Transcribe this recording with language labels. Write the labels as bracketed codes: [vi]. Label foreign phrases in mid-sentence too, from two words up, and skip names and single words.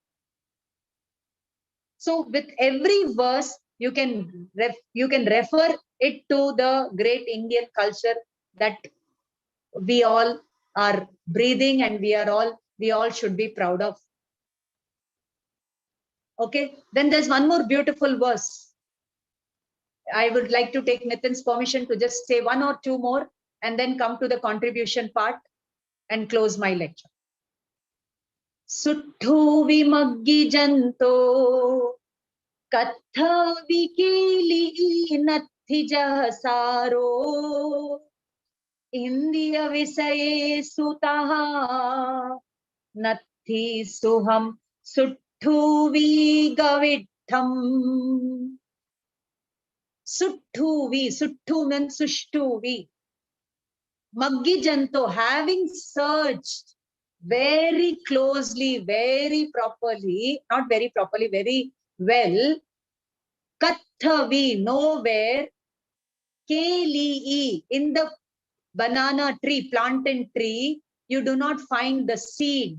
[en] So with every verse, you can refer it to the great Indian culture that we all are breathing and we all should be proud of. Okay, then there's one more beautiful verse. I would like to take Nitin's permission to just say 1 or 2 more and then come to the contribution part and close my lecture. [pra] सुठु विमग्गि जंतो कत्थ विकिलि नत्थि जहसारो इंदिय विसये सुटह नत्थि सुहं सुठु विगवितं. [en] Suthu means [pra] सुष्ठु वि. मग्गि जंतो, [en] having searched very closely, very properly, not very properly, very well. Kathavi, nowhere. Keli, in the banana tree, plantain tree, you do not find the seed.